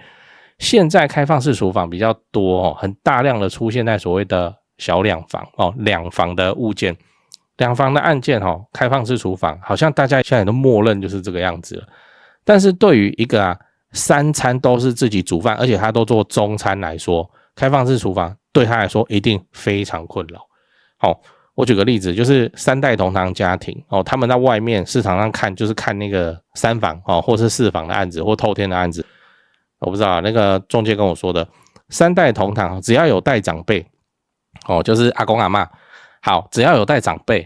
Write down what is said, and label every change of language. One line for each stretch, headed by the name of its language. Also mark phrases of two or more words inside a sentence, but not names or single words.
Chinese: 現在開放式廚房比較多很大量的出現在所謂的小兩房兩房的物件，兩房的案件開放式廚房，好像大家現在都默認就是這個樣子了。但是對於一個三餐都是自己煮飯，而且他都做中餐來說，開放式廚房對他來說一定非常困擾。我舉個例子，就是三代同堂家庭他們在外面市場上看，就是看那個三房或是四房的案子或透天的案子，我不知道那個中介跟我說的，三代同堂只要有帶長輩就是阿公阿嬷，好，只要有帶長輩。